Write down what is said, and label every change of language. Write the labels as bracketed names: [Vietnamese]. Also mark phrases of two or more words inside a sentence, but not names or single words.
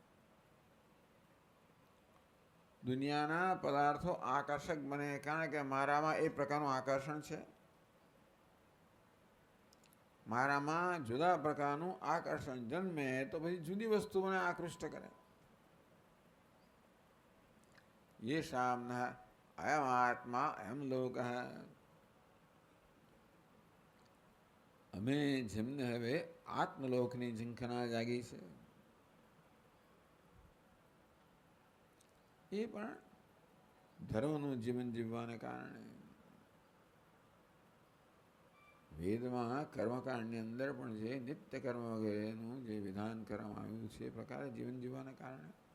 [Gujarati] દુનિયાના પદાર્થો આકર્ષક બને કારણ કે મારામાં એ પ્રકારનું આકર્ષણ છે. મારામાં જુદા પ્રકારનું આકર્ષણ જન્મે તો પછી જુદી વસ્તુ મને આકૃષ્ટ કરે. [Sanskrit] येषां न अयम आत्मा अयम लोक. [Gujarati] અમે જેમને હવે આત્મલોકની ઝંખના જાગી છે એ પણ ધર્મનું જીવન જીવવાને કારણે. વેદમાં કર્મકાંડની અંદર પણ જે નિત્ય કર્મ વગેરેનું જે વિધાન કરવામાં આવ્યું છે એ પ્રકારે જીવન જીવવાને કારણે.